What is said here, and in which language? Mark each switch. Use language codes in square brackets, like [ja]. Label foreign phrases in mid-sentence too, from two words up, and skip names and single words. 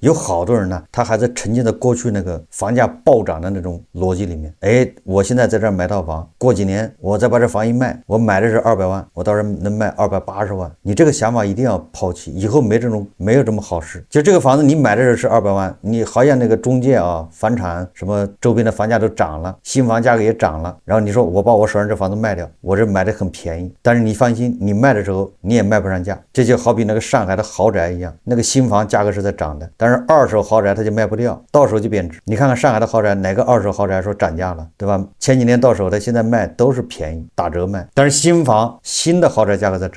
[zh] 有好多人呢，他還在沉浸在過去那個房價暴漲的那種邏輯裡面。哎，我現在在這兒買套房，過幾年我再把這房一賣，我買的是200萬，我到時候能賣280萬。你這個想法一定要拋棄，以後沒有這麼好事。就這個房子你買的時候是200萬，你好像那個中介啊，房產什麼周邊的房價都漲了，新房價格也漲了，然後你說我把我手上這房子賣掉，我這買的很便宜，但是你放心，你賣的時候你也賣不上價。這就好比那個上海的豪宅一樣，那個新房價格是在漲的，但是二手豪宅它就賣不掉，到手就貶值。你看看上海的豪宅，哪個二手豪宅說漲價了，對吧？前幾年到手的現在賣都是便宜，打折賣，但是新的豪宅價格在漲。